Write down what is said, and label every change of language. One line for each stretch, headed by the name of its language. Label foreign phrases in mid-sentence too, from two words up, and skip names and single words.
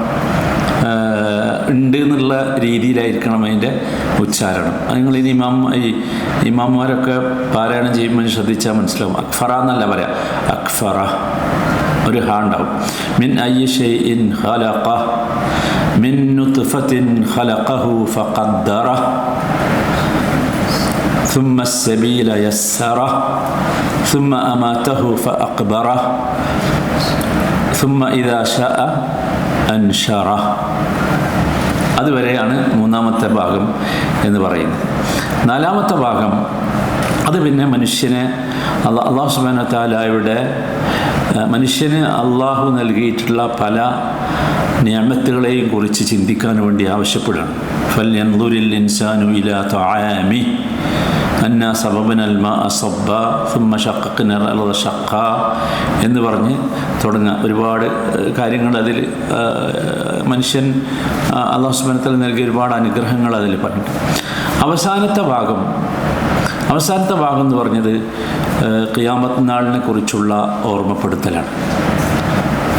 Malayalam: ഉണ്ട് എന്നുള്ള രീതിയിലായിരിക്കണം അതിൻ്റെ ഉച്ചാരണം. നിങ്ങൾ ഇനി ഇമാമാരൊക്കെ പാരായണം ചെയ്യുമ്പോൾ ശ്രദ്ധിച്ചാൽ മനസ്സിലാവും. അക്ഫറ എന്നല്ല പറയാം, അക്ഫറ. ഒരു ഹാ ഉണ്ടാവും.
Arabic: من أي شيء خلقه من نطفة خلقه فقدره ثم السبيل يسره ثم أماته فأقبره ثم إذا شاء أنشره.
Malayalam: അതുവരെയാണ് മൂന്നാമത്തെ ഭാഗം എന്ന് പറയുന്നത്. നാലാമത്തെ ഭാഗം അത് പിന്നെ മനുഷ്യനെ അല്ലാഹു
Arabic: سبحانه وتعالى
Malayalam: മനുഷ്യന് അള്ളാഹു നൽകിയിട്ടുള്ള പല നിഅമത്തുകളെയും കുറിച്ച് ചിന്തിക്കാൻ വേണ്ടി ആവശ്യപ്പെടുകയാണ്.
Arabic: فلينظر الإنسان إلى طعامه أنا صببنا الماء صبا ثم شققنا الأرض شقا
Malayalam: എന്ന് പറഞ്ഞ് തുടങ്ങുക. ഒരുപാട് കാര്യങ്ങൾ അതിൽ മനുഷ്യൻ അല്ലാഹു
Arabic: سبحانه وتعالى
Malayalam: നൽകിയ ഒരുപാട് അനുഗ്രഹങ്ങൾ അതിൽ പറഞ്ഞിട്ടുണ്ട്. അവസാനത്തെ ഭാഗം എന്ന് പറഞ്ഞത് ഖിയാമത്ത് നാളിനെ കുറിച്ചുള്ള ഓർമ്മപ്പെടുത്തലാണ്.